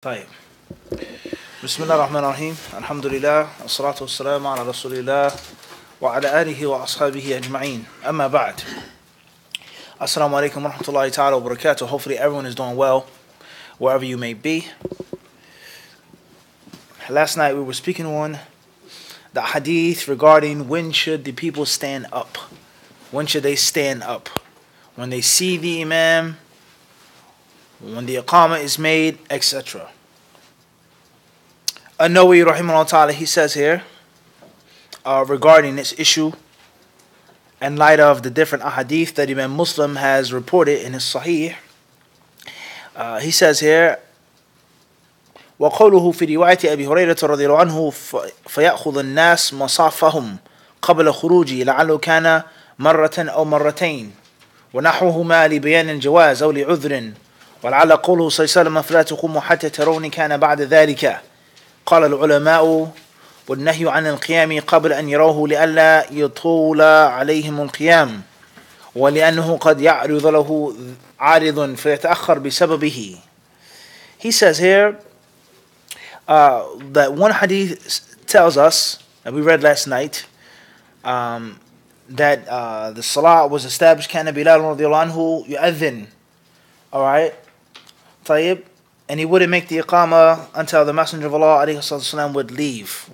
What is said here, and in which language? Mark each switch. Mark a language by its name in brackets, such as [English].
[Arabic] طيب بسم الله الرحمن الرحيم الحمد لله والصلاة والسلام على رسول الله وعلى آله وأصحابه أجمعين أما بعد Assalamu alaikum wa rahmatullahi ta'ala wa barakatuh. [English] Hopefully everyone is doing well wherever you may be. Last night we were speaking on the hadith regarding when should the people stand up. When should they stand up? When they see the imam, when the iqamah is made, etc. An-Nawawi rahimahullah ta'ala, he says here [Arabic] regarding this issue in light of the different ahadith that Imam Muslim has reported in his Sahih, he says here وقوله في رواية أبي هريرة رضي الله عنه فيأخذ الناس مصافهم قبل خروجه لعله كان مرة أو مرتين ونحوهما لبيان الجواز أو لعذر ولعل قوله صلى الله عليه وسلم فلا تقوموا حتى تروني كان بعد ذلك. قال العلماء والنهي عن القيام قبل أن يروه لئلا يطول عليهم القيام ولأنه قد يعرض له عارض فيتأخر بسببه. [English] He says here that one hadith tells us, that we read last night, that the salah was established [Arabic] كان بلال رضي الله عنه يؤذن. [English] Alright, طيب, and he wouldn't make the iqamah until the Messenger of Allah ﷺ would leave.